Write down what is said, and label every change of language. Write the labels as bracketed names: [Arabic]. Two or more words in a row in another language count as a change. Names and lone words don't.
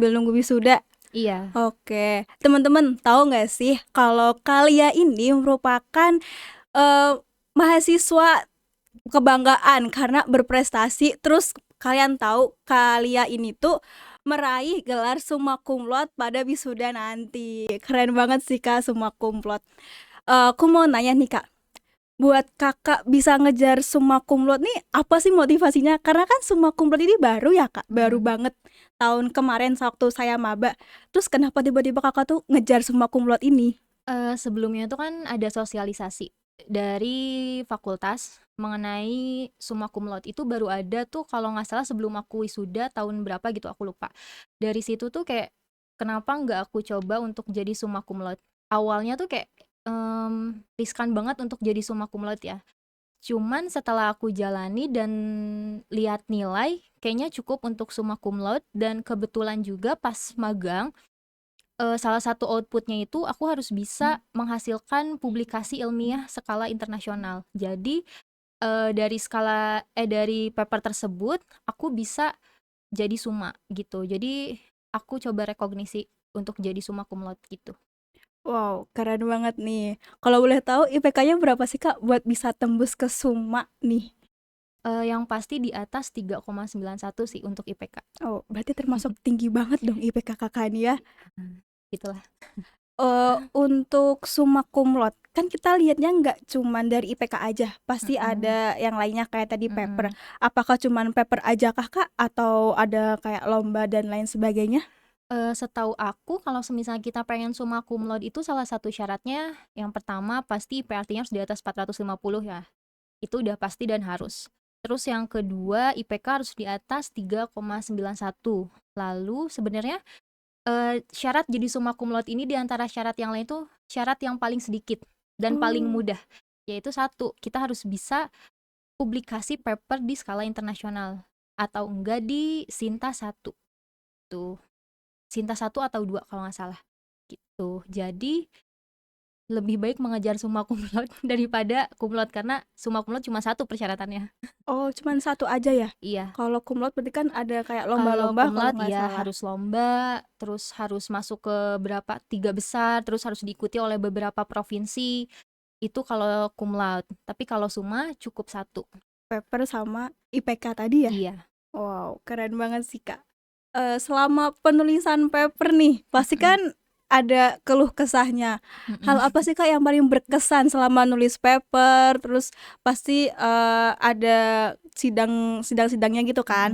[Indonesian] sambil nunggu wisuda. iya. Oke, teman-teman tahu nggak sih kalau Kalia ini merupakan eh, mahasiswa kebanggaan karena berprestasi. Terus kalian tahu Kalia ini tuh meraih gelar [Latin] summa cum laude [Indonesian] pada wisuda nanti. Keren banget sih Kak, [Latin] summa cum laude. [Indonesian] Aku mau nanya nih Kak, buat kakak bisa ngejar [Latin] summa cum laude [Indonesian] nih apa sih motivasinya? Karena kan [Latin] summa cum laude [Indonesian] ini baru ya Kak, baru banget tahun kemarin waktu saya maba. Terus kenapa tiba-tiba kakak tuh ngejar [Latin] summa cum laude [Indonesian] ini? Sebelumnya tuh kan ada sosialisasi dari fakultas mengenai [Latin] summa cum laude, [Indonesian] itu baru ada tuh kalau nggak salah sebelum aku wisuda tahun berapa gitu, aku lupa. Dari situ tuh kayak kenapa nggak aku coba untuk jadi [Latin] summa cum laude. [Indonesian] Awalnya tuh kayak riskan banget untuk jadi [Latin] summa cum laude [Indonesian] ya. Cuman setelah aku jalani dan lihat nilai, kayaknya cukup untuk [Latin] summa cum laude. [Indonesian] Dan kebetulan juga pas magang, salah satu outputnya itu aku harus bisa menghasilkan publikasi ilmiah skala internasional. Jadi, dari paper tersebut aku bisa jadi summa gitu. Jadi aku coba rekognisi untuk jadi [Latin] summa cum laude [Indonesian] gitu. Wow, keren banget nih. Kalau boleh tahu IPK-nya berapa sih Kak buat bisa tembus ke summa nih? Yang pasti di atas 3,91 sih untuk IPK. Oh, berarti termasuk tinggi banget dong IPK kakak ini ya. Gitulah. Untuk [Latin] summa cum laude [Indonesian] kan kita lihatnya nggak cuman dari IPK aja, pasti Mhm, ada yang lainnya kayak tadi paper. mhm. Apakah cuman paper aja kak atau ada kayak lomba dan lain sebagainya? Setahu aku kalau semisal kita pengen [Latin] summa cum laude [Indonesian] itu salah satu syaratnya yang pertama pasti IPK-nya harus di atas 450 ya. Itu udah pasti dan harus. Terus yang kedua IPK harus di atas 3,91. Lalu sebenarnya syarat jadi [Latin] summa cum laude [Indonesian] ini di antara syarat yang lain tuh syarat yang paling sedikit dan paling Oh, mudah. Yaitu satu, kita harus bisa publikasi paper di skala internasional atau enggak di Sinta 1 tuh. Sinta 1 atau 2 kalau nggak salah gitu. Jadi lebih baik mengejar [Latin] summa cum laude [Indonesian] daripada [Latin] cum laude [Indonesian] karena [Latin] summa cum laude [Indonesian] cuma satu persyaratannya. oh, cuman satu aja ya? Iya. Kalau [Latin] cum laude [Indonesian] berarti kan ada kayak Kalau lomba-lomba [Latin] cum [Indonesian] kalau [Latin] laude [Indonesian] nggak ya salah. harus lomba, terus harus masuk ke berapa 3 besar, terus harus diikuti oleh beberapa provinsi. Itu kalau [Latin] cum laude. [Indonesian] Tapi kalau summa cukup satu. Paper sama IPK tadi ya? Iya. Wow, keren banget sih Kak. Selama penulisan paper nih, pasti Mhm, kan ada keluh kesahnya. Hal mhm, apa sih Kak yang paling berkesan selama nulis paper? Terus pasti ada sidang-sidangnya gitu kan.